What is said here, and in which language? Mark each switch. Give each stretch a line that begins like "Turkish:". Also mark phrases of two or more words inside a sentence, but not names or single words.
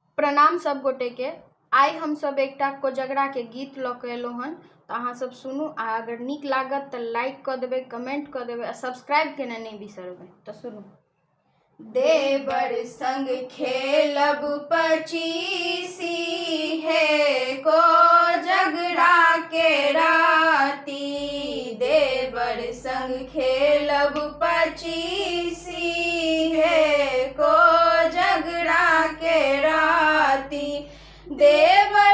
Maithili: प्रणाम सब गोटे के। आई हम सब एकटा कोजगरा के गीत लऽ के एलहुँ हन, तो अहाँ सब सुनू। आ अगर नीक लागत तो लाइक कर देबै, कमेंट कर देबै, सब्सक्राइब केना नहीं बिसरबै। तो सुनू। देवर संग खेलब पचीसी है कोजगरा के राती, देवर संग खेलब पचीसी है कोजगरा के राती, देवर